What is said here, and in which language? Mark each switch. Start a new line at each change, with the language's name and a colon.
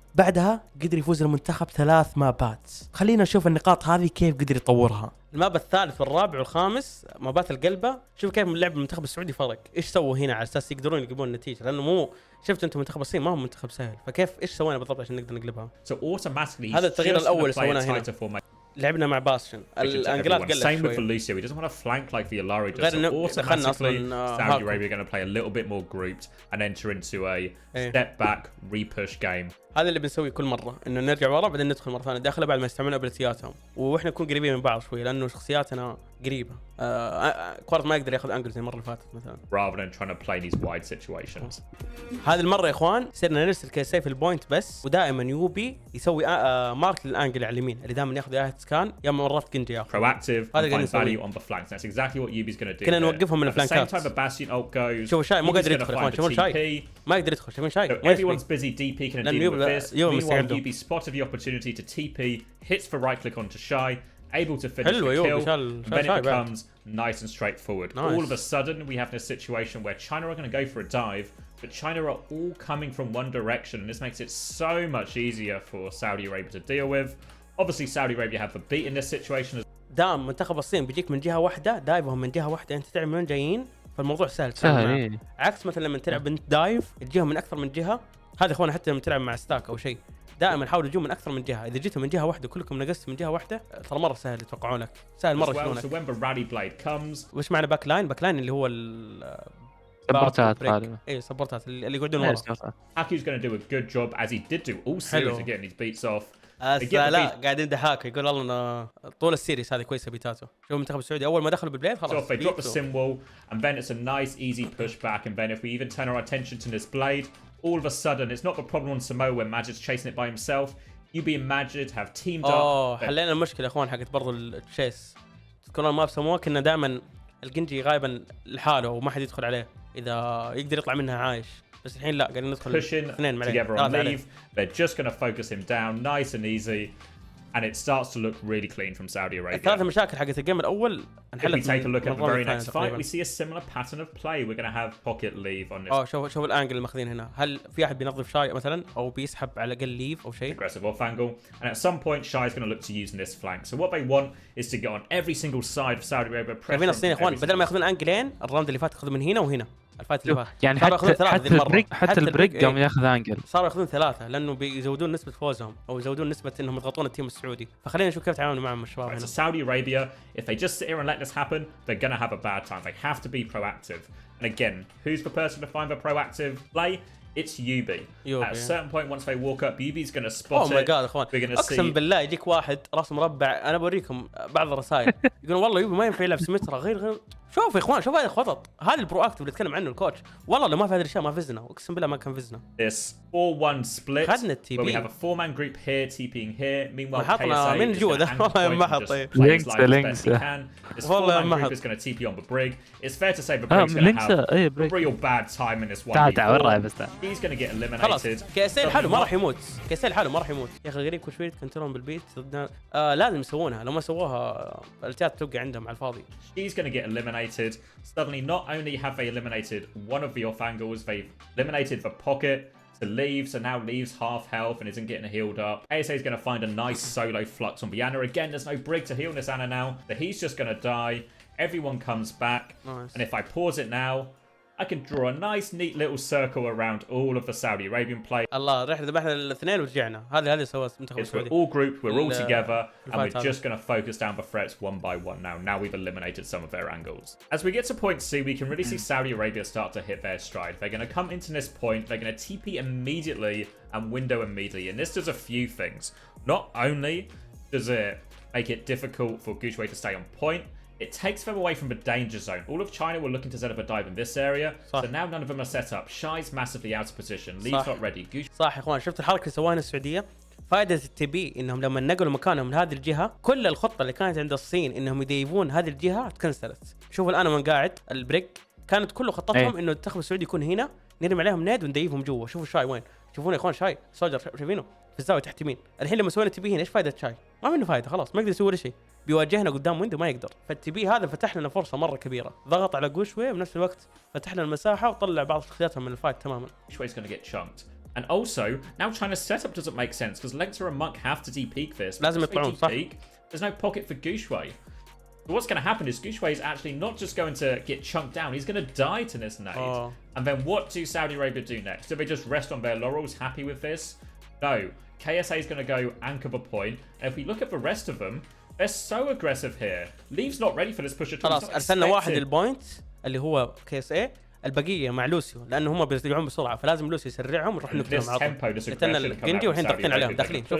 Arabic: بعدها قدر يفوز المنتخب 3 مابات. خلينا نشوف النقاط هذه كيف قدر يطورها. الماب الثالث والرابع والخامس مابات القلبة، شوف كيف من لعب المنتخب السعودي فرق. ايش سووا هنا على اساس يقدرون يجيبون النتيجه، لانه مو شفت انتم منتخب الصين ما هو منتخب سهل، فكيف ايش سوينا بالضبط عشان نقدر نقلبها. هذا التغيير الاول سويناه هنا. لعبنا مع باستن الانجلات قلت
English: same with Felicia, he doesn't want to flank like the Alari does, so automatically Saudi Arabia are going to play a little bit more grouped and enter into a step back repush game.
Arabic: هذا اللي بنسويه كل مره، انه نرجع ورا بعدين ندخل مره ثانيه داخله بعد ما يستعملون ابيليتياتهم، واحنا نكون قريبين من بعض شوي لانه شخصياتنا قريبه. كوارت ما يقدر ياخذ انجل زي المره اللي فاتت مثلا.
English: rather than trying to play these wide situations.
Arabic: هذه المره يا اخوان صرنا نرسل كيسي في البوينت بس، ودائما يوبي يسوي مارك للانجل على اليمين اللي دائما ياخذ اياه سكان يا مرات كنجي ياخذ.
English: proactive and value on the flanks. That's exactly what Yubi's going to do.
Arabic: كنا نوقفهم من الفلانكات.
English: same time the Bastion ult goes.
Arabic: شوف شاي مو قادر يدخل يا اخوان، شوفون شاي ما يقدر يدخل، شوفون شاي.
English: everyone's busy DP can deal with this. Meanwhile, Yubi spotted the opportunity to TP, hits the right click onto Shy, able to finish the kill, and then it becomes nice and straightforward. All of a sudden, we have this situation where China are going to go for a dive, but China are all coming from one direction, and this makes it so much easier for Saudi Arabia to deal with. Obviously, Saudi Arabia have the beat in this situation.
Arabic: دام منتخب الصين بيجيك من جهة واحدة، دايفهم من جهة واحدة، أنت تعرف من وين جايين، فالموضوع سهل. عكس مثلا لما تلعب بنت دايف تجيهم من أكثر من جهة. هذا اخوانا حتى لما تلعب مع ستاك او شيء دائما حاولوا تجون من اكثر من جهه. اذا جيتوا من جهه واحده كلكم نقصتوا من جهه واحده ترى مره سهل يتوقعونك، سهل مره يشوفونك.
English: So when the rally blade comes
Arabic: وش معنى باك لاين؟ باك لاين اللي هو سبورتات غالبا. اي سبورتات اللي يقعدون ورا.
English: Haku's going to do a good job as he did do all series of getting his beats off.
Arabic: لا قاعدين دحاك يقول والله طول السيريس هذه كويسه بيتاتو. شوف المنتخب السعودي اول ما دخلوا بالبلاد خلاص.
English: So if they drop the sim wall and then it's a nice easy pushback, and then if we even turn our attention to this blade, all of a sudden it's not the problem on Samoa when Majid's chasing it by himself. UB and Majid have teamed up.
Arabic: حلينا المشكله يا اخوان حقت برضو التشيس. تذكرون ما بسموه كنا دائما الجنجي غايبا لحاله وما حد يدخل عليه اذا يقدر يطلع منها عايش. بس الحين لا قاعدين ندخل
English: اثنين together on leave. They're just going to focus him down nice and easy, and it starts to look really clean from Saudi Arabia.
Arabic: الثلاث مشاكل حقت الجيم الاول
English: نحلها. If we take a look at the very next fight, we see a similar pattern of play. We're going to have pocket leave on this.
Arabic: شوف الانجل اللي ماخذين هنا. هل في احد بينظف شاي مثلا او بيسحب على الاقل ليف او شيء؟
English: Aggressive off angle, and at some point Shai is going to look to use this flank. So what they want is to get on every single side of Saudi Arabia.
Arabic: شايفين الصين يا اخوان بدل ما ياخذون انجلين الراوند اللي فات ياخذون من هنا وهنا. الفايت اللي فات يعني حتى البريك قاموا ياخذ انجل. صاروا ياخذون ثلاثه لانه بيزودون نسبه فوزهم او يزودون نسبه انهم يضغطون التيم السعودي. فخلينا نشوف كيف تعاملوا معهم الشباب هنا.
English: So Saudi Arabia, if they just sit here and let this happen, they're going to have a bad time. They have to be proactive. And again, who's the person to find the proactive play? It's UB. At a certain point, once they walk up, UB's going to spot it. Oh my god, اخوان.
Arabic: اقسم بالله يجيك واحد راس مربع. انا بوريكم بعض الرسائل يقولون والله يوبي ما ينفع يلعب سمترا غير شوف يا اخوان شوف هذا الخطط. هذا البرو اكتيف اللي يتكلم عنه الكوتش. والله لو ما في هذه الاشياء ما فزنا. اقسم بالله ما كان فزنا.
English: This 4-1 split.
Arabic: خدنا التي بي.
English: We have a 4-man group here TPing here. Meanwhile,
Arabic: حطنا من جوا ده والله ما حط. لينكس. والله ما حط.
English: Is going to TP on the brig. It's fair to say the brig's going to have a real bad time in this one. He's going to get eliminated.
Arabic: كيسيل حاله ما راح يموت. كيسيل حاله ما راح يموت. يا اخي غريب كل شوي كنترون بالبيت ضدنا. لازم يسوونها. لو ما سووها التات توقع عندهم على الفاضي.
English: He's going to get eliminated. Suddenly, not only have they eliminated one of the off angles, they've eliminated the pocket to leave. So now leaves half health and isn't getting healed up. Kayeosee is going to find a nice solo flux on the Ana. Again, there's no brig to heal this Ana now. So he's just going to die. Everyone comes back. Nice. And if I pause it now, I can draw a nice, neat little circle around all of the Saudi Arabian players.
Arabic: الله رحنا ذبحنا الاثنين ورجعنا. هذا سوى المنتخب السعودي.
English: We're all grouped, we're all together, and we're just going to focus down the threats one by one now. Now we've eliminated some of their angles. As we get to point C, we can really see Saudi Arabia start to hit their stride. They're going to come into this point, they're going to TP immediately and window immediately. And this does a few things. Not only does it make it difficult for Gushway to stay on point, it takes them away from the danger zone. All of China were looking to set up a dive in this area, so now none of them are set up. Shai's massively out of position. Lee's not ready.
Arabic: صح يا اخوان شفت الحركه اللي سواها السعوديه؟ فائده التي بي انهم لما نقلوا مكانهم من هذه الجهه كل الخطه اللي كانت عند الصين انهم يديفون هذه الجهه تكنسلت. شوفوا الان من قاعد البريك كانت كل خطتهم انه المنتخب السعودي يكون هنا نرمي عليهم ناد ونديفهم جوا. شوفوا شاي وين؟ شوفون يا اخوان شاي سولجر شايفينه في الزاويه تحت يمين. الحين لما سوينا تي بي هنا ايش فائده شاي؟ ما منه فائده خلاص ما يقدر يسوي ولا شيء. بيواجهنا قدام ويندو ما يقدر. فالتي بي هذا فتح لنا فرصه مره كبيره. ضغط على جوشوي بنفس الوقت فتح لنا المساحه وطلع بعض شخصياتهم من الفايت تماما.
English: Gushway's going to get chunked. And also, now China's setup doesn't make sense because Lengta and Monk have to de-peak this.
Arabic: لازم يطلعون صح.
English: There's no pocket for Gushway. So what's going to happen is Gushway is actually not just going to get chunked down, he's going to die to this nade. And then what do Saudi Arabia do next? Do they just rest on their laurels, happy with this? No. Kayeosee is going to go anchor the point. And if we look at the rest of them, they're so aggressive here. Leave's not ready for this push at all.
Arabic: خلاص ارسلنا واحد البوينت اللي هو كيسي البقيه مع لوسيو لانه هم بيرجعون بسرعه فلازم لوسيو يسرعهم ونروح نقتلهم على طول. قتلنا الجندي والحين ضاغطين عليهم داخلين.